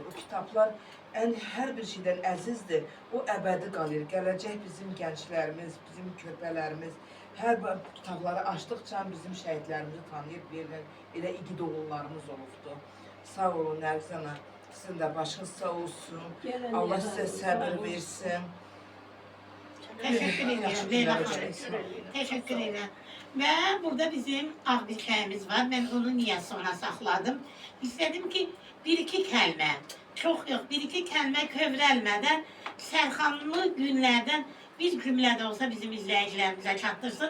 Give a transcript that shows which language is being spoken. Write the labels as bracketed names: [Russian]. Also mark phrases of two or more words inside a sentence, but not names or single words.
[Azerbaijani] O kitablar hər bir şeydən əzizdir, o əbədi qalır. Gələcək bizim gənclərimiz, bizim körpələrimiz, hər kitabları açdıqca bizim şəhidlərimizi tanıyıb verirlər. Elə igid oğullarımız olubdur. Sağ olun Nərgiz ana, sizin də başınız sağ olsun. Allah sizə səbir versin. [Turkish] Teşekkür ederim Leyla Hanım. Teşekkür ederim. Ve burada bizim ağ bir çayımız var. Ben onu niye sonra sakladım? İstedim ki bir iki kelime, çok yok, bir iki kelime kövrelmeden Serkanlı günlerden bir cümle de olsa bizim izleyicilerimize çattırsın.